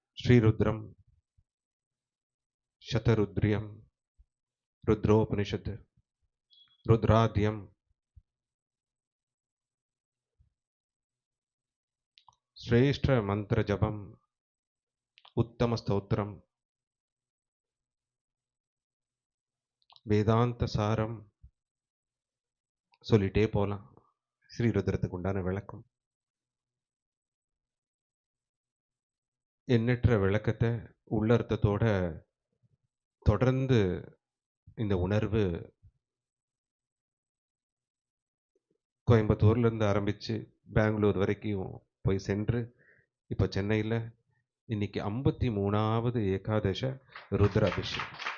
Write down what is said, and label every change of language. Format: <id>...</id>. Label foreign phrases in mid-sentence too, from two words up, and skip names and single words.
<sa>श्रीरुद्रम शतरुद्रियम रुद्रोपनिषद रुद्राद्यम श्रेष्ठ मंत्र जपम उत्तम स्तोत्रम</sa> <ta>வேதாந்த சாரம் சொல்லிட்டே போலாம். ஸ்ரீருத்ரத்துக்கு உண்டான விளக்கம், எண்ணற்ற விளக்கத்தை உள்ளர்த்தத்தோட தொடர்ந்து இந்த உணர்வு கோயம்புத்தூர்ல இருந்து ஆரம்பிச்சு பெங்களூர் வரைக்கும் போய் சென்று இப்போ சென்னையில் இன்னைக்கு 53வது ஏகாதச ருத்ராபிஷேகம்.</ta>